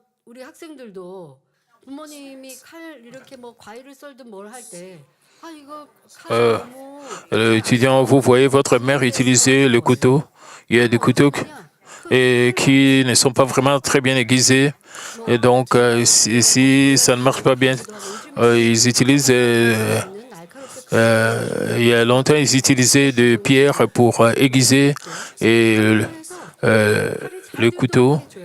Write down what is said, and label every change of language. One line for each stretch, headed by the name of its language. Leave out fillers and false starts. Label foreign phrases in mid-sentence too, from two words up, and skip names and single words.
Korean: 우리 학생들도 부모님이 칼 이렇게 뭐 과일을 썰든 뭘 할 때 아 이거 칼이 너무
French: Étudiant, vous voyez votre mère utiliser le couteau. Il y a des couteaux qui ne sont pas vraiment très bien aiguisés. Et donc, si ça ne marche pas bien, ils utilisent, il y a longtemps, ils utilisaient des pierres pour aiguiser et le couteau.